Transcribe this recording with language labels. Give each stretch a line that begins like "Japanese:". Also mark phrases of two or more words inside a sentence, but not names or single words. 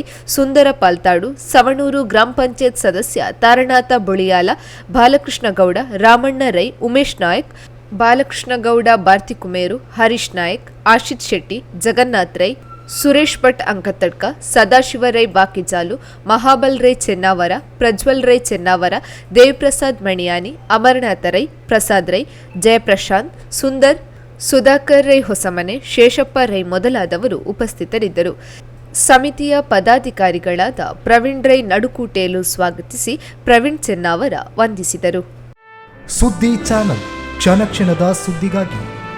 Kannada: ಸುಂದರ ಪಾಲ್ತಾಡು, ಸವಣೂರು ಗ್ರಾಮ ಪಂಚಾಯತ್ ಸದಸ್ಯ ತಾರನಾಥ ಬೊಳಿಯಾಲ, ಬಾಲಕೃಷ್ಣ ಗೌಡ, ರಾಮಣ್ಣ ರೈ, ಉಮೇಶ್ ನಾಯಕ್, ಬಾಲಕೃಷ್ಣ ಗೌಡ ಬಾರ್ತಿಕುಮೇರು, ಹರೀಶ್ ನಾಯಕ್, ಆಶಿತ್ ಶೆಟ್ಟಿ, ಜಗನ್ನಾಥ್ ರೈ, ಸುರೇಶ್ ಭಟ್ ಅಂಕತಡ್ಕ, ಸದಾಶಿವ ರೈ ಬಾಕಿಜಾಲು, ಮಹಾಬಲ್ ರೈ ಚೆನ್ನಾವರ, ಪ್ರಜ್ವಲ್ ರೈ ಚೆನ್ನಾವರ, ದೇವಪ್ರಸಾದ್ ಮಣಿಯಾನಿ, ಅಮರನಾಥ ರೈ, ಪ್ರಸಾದ್ ರೈ, ಜಯಪ್ರಶಾಂತ್, ಸುಂದರ್, ಸುಧಾಕರ್ ರೈ ಹೊಸಮನೆ, ಶೇಷಪ್ಪ ರೈ ಮೊದಲಾದವರು ಉಪಸ್ಥಿತರಿದ್ದರು. ಸಮಿತಿಯ ಪದಾಧಿಕಾರಿಗಳಾದ ಪ್ರವೀಣ್ ರೈ ನಡುಕೂಟೇಲು ಸ್ವಾಗತಿಸಿ ಪ್ರವೀಣ್ ಚೆನ್ನಾವರ ವಂದಿಸಿದರು. ಸುದ್ದಿ ಚಾನಲ್, ಕ್ಷಣ ಕ್ಷಣದ ಸುದ್ದಿಗಾಗಿ.